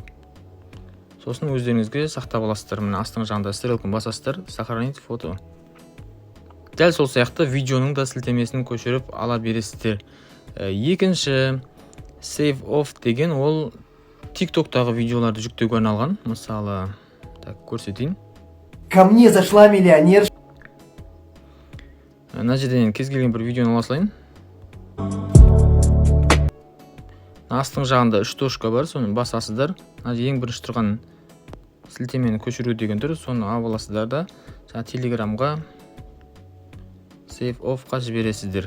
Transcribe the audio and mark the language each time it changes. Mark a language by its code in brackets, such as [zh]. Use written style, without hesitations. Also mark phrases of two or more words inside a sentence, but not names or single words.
[kk] Сосын өздеріңізге сақтап аласыздар. Мына астың жағында стрелканы басасыздар, [ru] сохранить фото. [kk] Дәл сол сияқты видеоның да сілтемесін көшіріп ала бересіздер. Екінші Save Off деген ол TikToktағы видеоларды жүктеуге арналған. Мысалы, көрсетейін. [ru] Ко мне зашла миллионер. [kk] Мына жерден кез келген бір видеоны ала салайын. Астың жағында 3 точка бар, соны басасыздар. Ең бірінші тұрған сілтемені көшіру деген тұр, соны алып аласыздар да Telegramға Save Off-қа жібересіздер.